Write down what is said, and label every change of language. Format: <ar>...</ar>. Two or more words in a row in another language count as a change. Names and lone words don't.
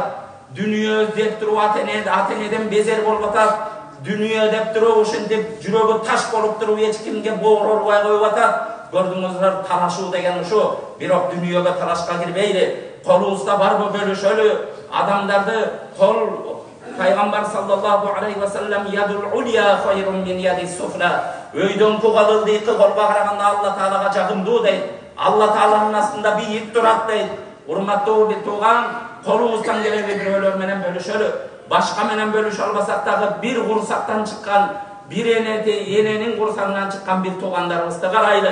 <ky>Дүйнө деп туруп ата-энеден безер болуп атат. Дүйнө деп туруп ушинтип жүрөгү таш болуп туруп эч кимге бооролбой коюп атат. Көрдүңүздөр, талашуу деген ушу. Бирок дүйнөгө талашка кирбейли. Колубузда барбы бөлүшөлү. Адамдарды кол Пайгамбар</ky> <ar>صلى الله عليه وسلم اليد العليا خير من اليد السفلى.</ar> <ky>Өйдөн кугалылды эки колго караганда Алла Таалага жагымдуу дейт. Алла Тааланын астында бийик турат дейт. Урматтуу бир тууган, колубуздан келеби бирөөлөр менен бөлүшөлү. Башка менен бөлүшө албасак дагы бир курсактан чыккан, бир эненин курсагынан чыккан бир туугандарыбызды карайлы.</ky>